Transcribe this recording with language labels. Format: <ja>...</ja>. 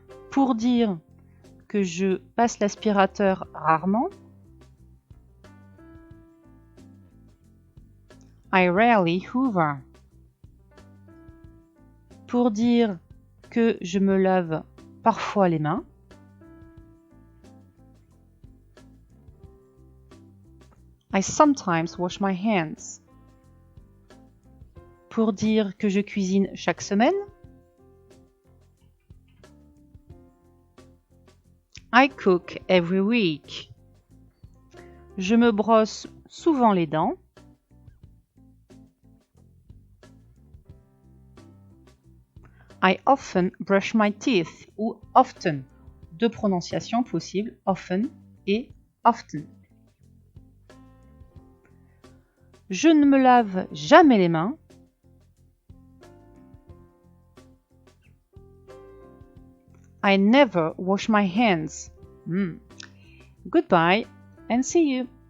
<fr>Pour dire que je passe l'aspirateur rarement.</fr> <en>I rarely hoover.</en> <fr>Pour dire que je me lave parfois les mains.</fr> <en>I sometimes wash my hands.</en> <fr>Pour dire que je cuisine chaque semaine.</fr> <en>I cook every week.</en> <fr>Je me brosse souvent les dents.</fr> <en>I often brush my teeth ou often.</en> <fr>Deux prononciations possibles, often et often. Je ne me lave jamais les mains.</fr> <en>I never wash my hands. Goodbye and see you.</en>